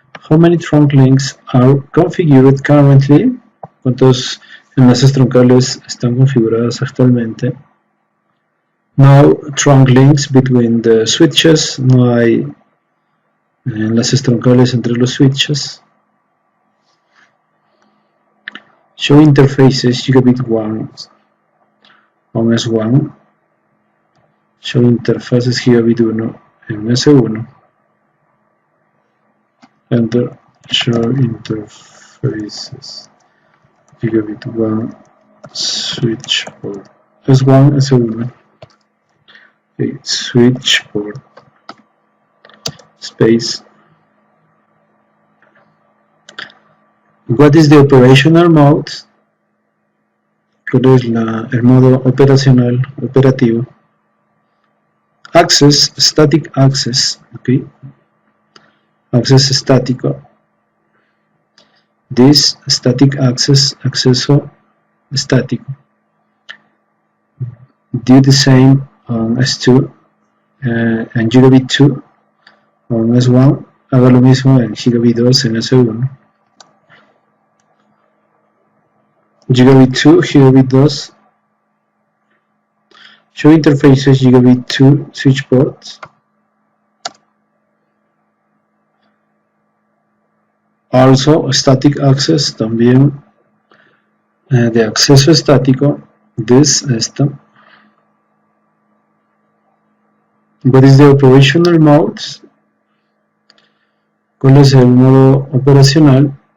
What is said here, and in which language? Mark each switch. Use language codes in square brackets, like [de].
[en] How many trunk links are configured currently? [es] ¿Cuántos enlaces troncales están configurados actualmente? [en] No trunk links between the switches, [es] no hay enlaces troncales entre los switches. [en] Show interfaces gigabit 1 on S1. Show interfaces gigabit 1 en S1. Enter. Show interfaces gigabit 1 switch port. S1, S1. Okay, switch port. Space. What is the operational mode? [es] ¿Cuál es el modo operacional, operativo? [en] Access, static access, okay. Access estático. This static access, [es] acceso estático. [en] Do the same on S2 and gigabit 2 on S1. [es] Haga lo mismo en gigabit 2 en S1. [en] Gigabit 2, gigabit 2. Show interfaces gigabit 2 switch ports. Also static access, [es] también de acceso estático. [en] This, [es] esta. [en] What is the operational mode? [es] ¿Cuál es el modo operacional?